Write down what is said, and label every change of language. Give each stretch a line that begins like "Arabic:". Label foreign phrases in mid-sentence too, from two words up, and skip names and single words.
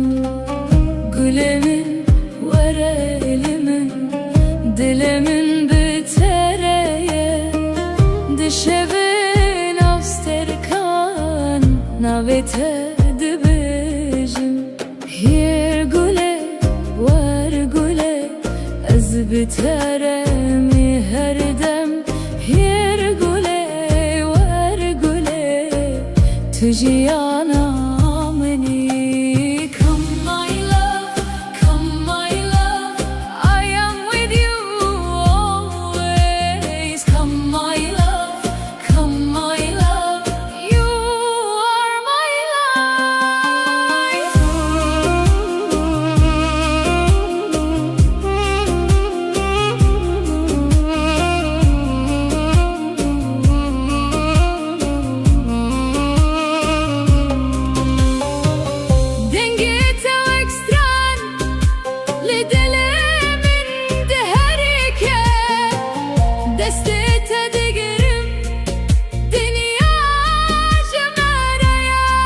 Kurdish: Gulê min were li min, dilê min bi tere ye, di şevê nav stirkan navê te dibêjim. Yer gulê wer gulê, ez bi tere me her dem. Yer gulê wer gulê, tu jiyana minî.
English: Come my love, come my love, I am with you always. Come my love, come my love, you are my life.
Kurdish: Dengê te wek stran li dilê min diherike, destê te digirim dinya ji me re ye.